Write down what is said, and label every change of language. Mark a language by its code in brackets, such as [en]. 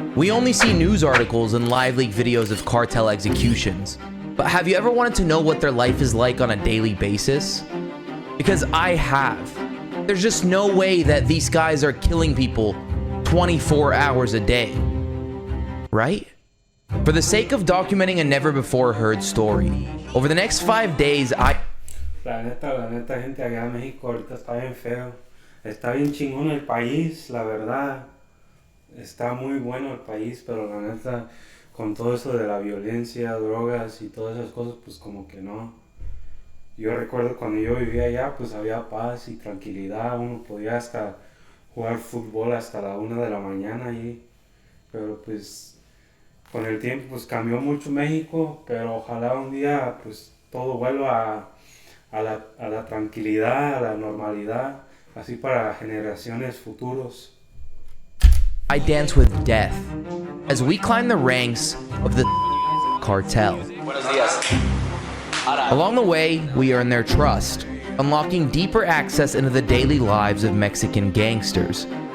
[en] We only see news articles and live leak videos of cartel executions, but have you ever wanted to know what their life is like on a daily basis? Because I have. There's just no way that these guys are killing people 24 hours a day, right? For the sake of documenting a never before heard story, over the next 5 days, [es] La neta, gente, allá en México ahorita está bien feo. Está bien chingón el país, la verdad. Está muy bueno el país, pero la neta, con todo eso de la violencia, drogas y todas esas cosas, pues como que no. Yo recuerdo cuando yo vivía allá, pues había paz y tranquilidad. Uno podía hasta jugar fútbol hasta la 1 de la mañana ahí. Pero pues con el tiempo pues cambió mucho México, pero ojalá un día pues todo vuelva a la tranquilidad, a la normalidad, así para generaciones futuros. [en] I dance with death as we climb the ranks of the cartel. [es] Buenos días. [en] Along the way, we earn their trust, unlocking deeper access into the daily lives of Mexican gangsters.